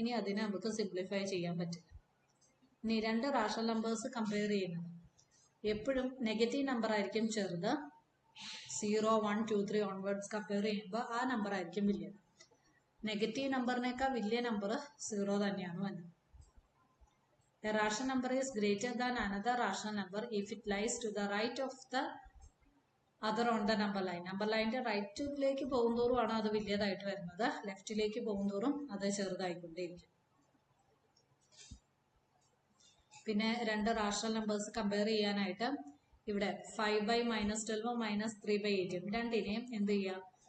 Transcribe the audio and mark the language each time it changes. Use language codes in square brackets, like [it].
[ml] ഇനി അതിനെ നമുക്ക് സിംപ്ലിഫൈ ചെയ്യാൻ പറ്റില്ല. ഇനി രണ്ട് റാഷണൽ നമ്പേഴ്സ് കമ്പയർ ചെയ്യുന്നത് എപ്പോഴും നെഗറ്റീവ് നമ്പർ ആയിരിക്കും ചെറുത്. 0, 1, 2, 3 ഓൺവേർഡ്സ് കമ്പയർ ചെയ്യുമ്പോൾ ആ നമ്പർ ആയിരിക്കും വലിയത്. നെഗറ്റീവ് നമ്പറിനേക്കാൾ വലിയ നമ്പർ 0 തന്നെയാണ് വരുന്നത്. [en] A rational number is greater than another rational number if it lies to the right of the other on the number line. [ml] Number ലൈനിന്റെ റൈറ്റിലേക്ക് പോകുന്തോറും ആണ് അത് വലിയതായിട്ട് വരുന്നത്, ലെഫ്റ്റിലേക്ക് പോകുന്തോറും അത് ചെറുതായിക്കൊണ്ടേയിരിക്കും. പിന്നെ രണ്ട് റാഷണൽ നമ്പേഴ്സ് കമ്പയർ ചെയ്യാനായിട്ട് ഇവിടെ 5/-12 -3/8 രണ്ടിനെയും എന്ത് ചെയ്യുക?